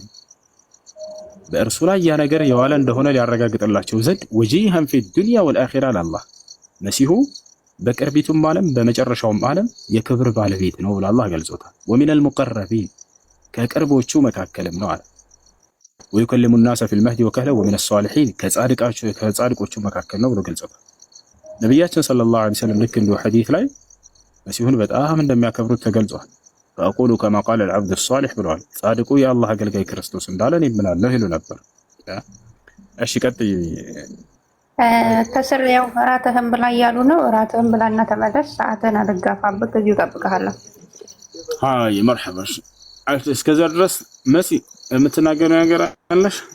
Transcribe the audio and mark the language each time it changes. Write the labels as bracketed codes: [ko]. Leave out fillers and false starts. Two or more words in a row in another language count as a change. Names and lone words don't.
[am] በእርሱ ላይ ያ ነገር የዋለ እንደሆነ ሊያረጋግጥላቸው ዘንድ [ar] وجيها في الدنيا والآخرة [am] ለአላህ መሲሁ በቅርቢቱም ዓለም በመጨረሻውም ዓለም የክብር ባለቤት ነው ብሎ አላህ ገልጾታል። [ar] ومن المقربين [am] ከቅርቦቹ መካከልም ነው አለ። [ar] ويكلم الناس في المهد وكهلا ومن الصالحين [am] ከጻድቆቹ መካከል ነው ብሎ ገልጾታል። ነብያችን [ar] صلى الله عليه وسلم [am] ልክ እንደ ሐዲስ ላይ መሲሁን በጣም እንደሚያከብሩት ተገልጿል። [ar] فأقول كما قال العبد الصالح [am] ብለዋል። ጻድቁ የአላህ አገልጋይ ክርስቶስ እንዳለን ይምናለሁ ይሉ ነበር። እሺ ቀጥይ። ከስር ያው እራትህን ብላ እያሉ ነው። እራትህን ብላና ተመለስ። ሰዓትን አልጋፋብህ፣ እዚሁ እጠብቅሃለሁ። አይ መርሐባ። እስከዛ ድረስ መሲ የምትናገረው ነገር አለሽ?